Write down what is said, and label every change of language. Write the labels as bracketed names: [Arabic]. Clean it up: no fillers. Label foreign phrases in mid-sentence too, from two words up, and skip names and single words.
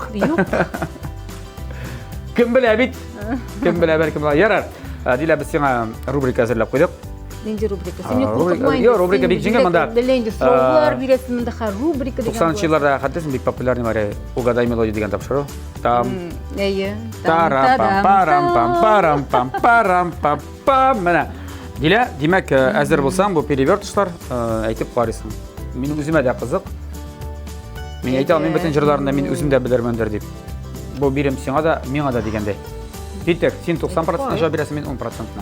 [Tatar] Юк. Кем белә бит? Кем белә, бәлкем бар. Ярар. Дилә, без сиңа рубрика әзерләп куйдык. Нинди рубрика? Син куркытмай. Рубрика бик җиңел монда. Беләнде сораулар бирәсең монда, рубрика дигән. 90 елларда хәтта бик популярный бар. Угадай мелодия дигән тапшыру. Там. Тарам-пам-парам-пам-парам-пам-пам. Менә. Дилә, димәк, әзер булсаң, бу перевертышлар әйтеп карыйсың. Мин үземә дә кызык. Мин әйтә алмыйм бөтен җырларында мин үзем дә белермендер дип. Бу бирем сиңа да, миңа да дигәндәй. Дитек, син 90% җавап бирәсең, мин 10%-на.